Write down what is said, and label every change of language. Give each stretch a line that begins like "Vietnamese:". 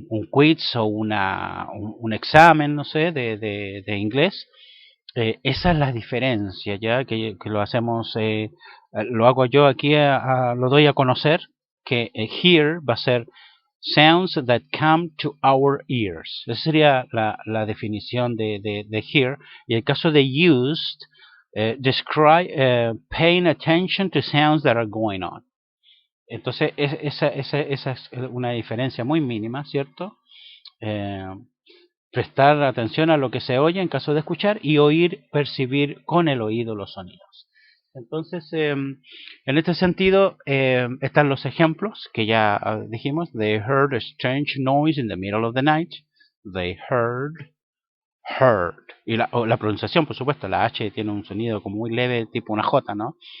Spanish: quiz o un examen, no sé, de inglés, esa es la diferencia, ya que lo hacemos, lo hago yo aquí, lo doy a conocer, que here va a ser
English: sounds that come to our ears.
Spanish: Esa sería la definición de here. Y el caso de used,
English: describe paying attention to sounds that are going on.
Spanish: Entonces, esa es una diferencia muy mínima, ¿cierto? Eh, prestar atención a lo que se oye en caso de escuchar y oír, percibir con el oído los sonidos. Entonces, en este sentido, están los ejemplos que ya dijimos.
English: They heard a strange noise in the middle of the night. They heard.
Spanish: Y la pronunciación, por supuesto, la H tiene un sonido como muy leve, tipo una J, ¿no?